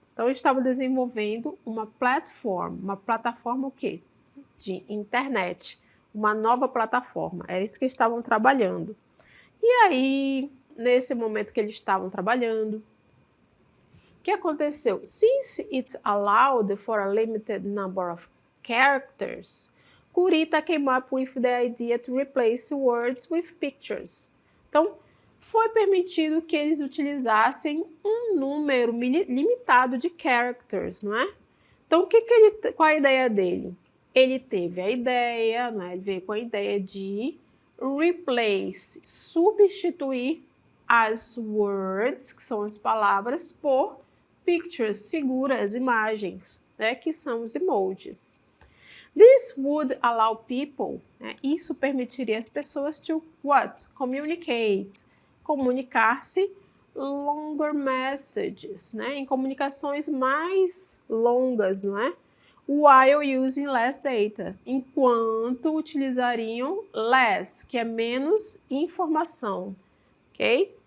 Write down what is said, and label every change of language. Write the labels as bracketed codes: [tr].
[pt] Então, eles estavam desenvolvendo uma plataforma o quê? De internet, uma nova plataforma, é isso que estavam trabalhando. E aí, nesse momento que eles estavam trabalhando, o que aconteceu? [en] Since it allowed for a limited number of characters, Kurita came up with the idea to replace words with pictures. [pt] Então, foi permitido que eles utilizassem um número limitado de characters, não é? Então, qual a ideia dele? Ele teve a ideia, né? Ele veio com a ideia de replace, substituir as words, que são as palavras, por pictures, figuras, imagens, né, que são os emojis. [en] This would allow people, [pt] né, isso permitiria as pessoas [en] to what? [pt] Communicate, comunicar-se [en] longer messages, [pt] né, em comunicações mais longas, não é? [en] While using less data, [pt] enquanto utilizariam less, que é menos informação, ok?